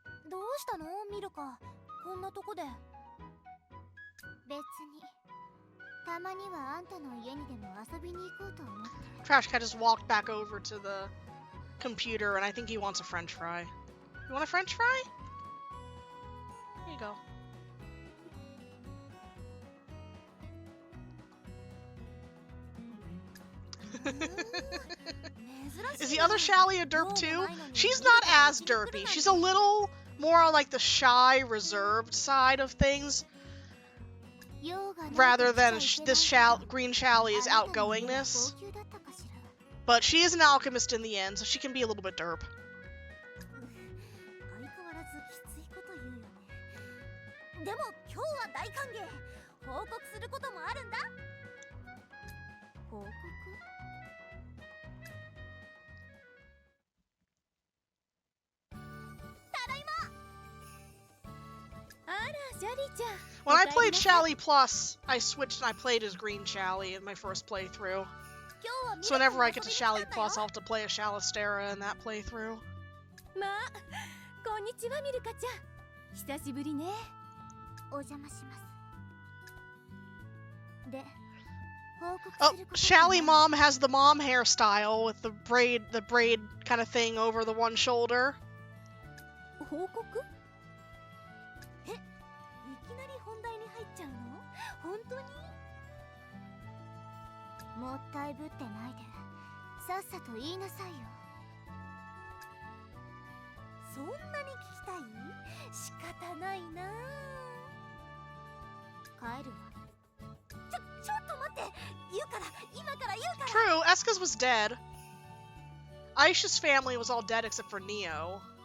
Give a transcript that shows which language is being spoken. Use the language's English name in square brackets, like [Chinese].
[Japanese] どうしたのミルカ、こんなとこで。別に、たまにはあんたの家にでも遊びに行こうと思って。 [English] Trash cat just walked back over to the computer, and I think he wants a french fry. You want a french fry? Here you go. Is the other Shallie a derp too? She's not as derpy. She's a little more on like the shy, reserved side of things, rather than this green Shallie's outgoingness. But she is an alchemist in the end, so she can be a little bit derp. [Japanese] 相変わらずきついこと言うよね。でも今日は大歓迎。報告することもあるんだ。報告？ただいま。あら、ジャリーちゃん。 [English] When I played Shallie Plus, I switched and I played as green Shallie in my first playthrough. So whenever I get to Shallie Plus, I'll have to play a Shallistera in that playthrough. [Japanese] まあ、こんにちはミルカちゃん。久しぶりね。お邪魔します。で、報告 [English] Oh, [Japanese] すること [English] Shallie mom has the mom hairstyle with the braid kind of thing over the one shoulder. [Japanese] 報告？え、いきなり本題に入っちゃうの？本当に？もったいぶってないで、さっさと言いなさいよ。そんなに聞きたい？仕方ないな。帰るわ。ちょっと待って。言うから、今から言うから。 [English] True, Esca's was dead. Aisha's family was all dead except for Neo.